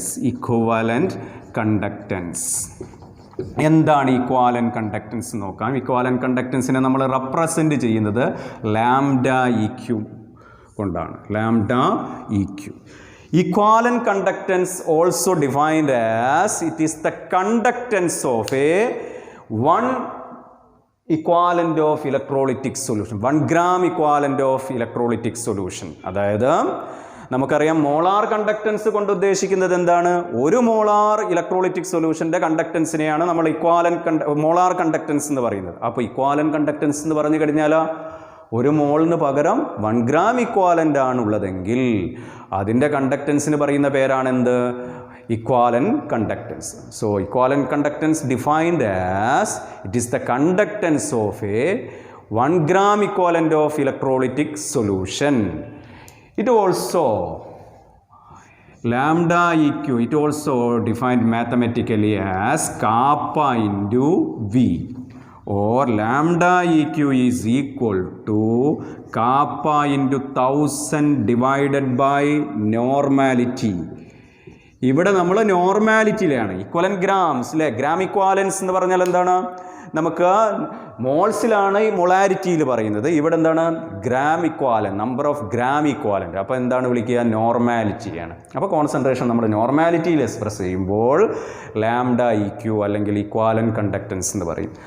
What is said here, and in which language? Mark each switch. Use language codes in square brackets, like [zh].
[ml] Equivalent conductance. എന്താണ് equivalent conductance നോക്കാം. Equivalent കണ്ടക്റ്റൻസിനെ നമ്മൾ റെപ്രസെൻ്റ് ചെയ്യുന്നത് ലാംഡ ഇ ക്യൂ കൊണ്ടാണ്. Lambda E Q. [en] Equivalent conductance also defined as it is the conductance of a 1 equivalent of electrolytic solution, 1 gram equivalent of electrolytic solution. [ml] അതായത് നമുക്കറിയാം molar conductance കൊണ്ട് ഉദ്ദേശിക്കുന്നത് എന്താണ്? ഒരു മോളാർ ഇലക്ട്രോളിറ്റിക് സൊല്യൂഷൻ്റെ കണ്ടക്റ്റൻസിനെയാണ് നമ്മൾ molar conductance എന്ന് പറയുന്നത്. അപ്പോൾ ഇക്വാലൻ്റ് കണ്ടക്റ്റൻസ് എന്ന് പറഞ്ഞു കഴിഞ്ഞാൽ ഒരു മോളിന് പകരം 1 gram ഇക്വാലൻ്റ് ആണുള്ളതെങ്കിൽ അതിൻ്റെ കണ്ടക്റ്റൻസിന് പറയുന്ന പേരാണെന്ത്? [en] equivalent conductance. So equivalent conductance defined as it is the conductance of a 1 gram equivalent of electrolytic solution. It also lambda eq, it also defined mathematically as kappa into V, or lambda eq is equal to kappa into 1000 divided by normality. [ml] ഇവിടെ നമ്മൾ നോർമാലിറ്റിയിലാണ്. Equivalent grams അല്ലേ? Gram equivalence എന്ന് പറഞ്ഞാൽ എന്താണ്? നമുക്ക് മോൾസിലാണ് ഈ മൊളാരിറ്റിയിൽ പറയുന്നത്. ഇവിടെ എന്താണ്? Gram equivalent, number of gram equivalent. അപ്പോൾ എന്താണ് വിളിക്കുക? നോർമാലിറ്റിയാണ്. അപ്പോൾ കോൺസെൻട്രേഷൻ നമ്മൾ നോർമാലിറ്റിയിൽ എക്സ്പ്രസ് ചെയ്യുമ്പോൾ ലാംഡ ഇ ക്യു അല്ലെങ്കിൽ ഇക്വാലൻ്റ് കണ്ടക്റ്റൻസ് എന്ന് പറയും.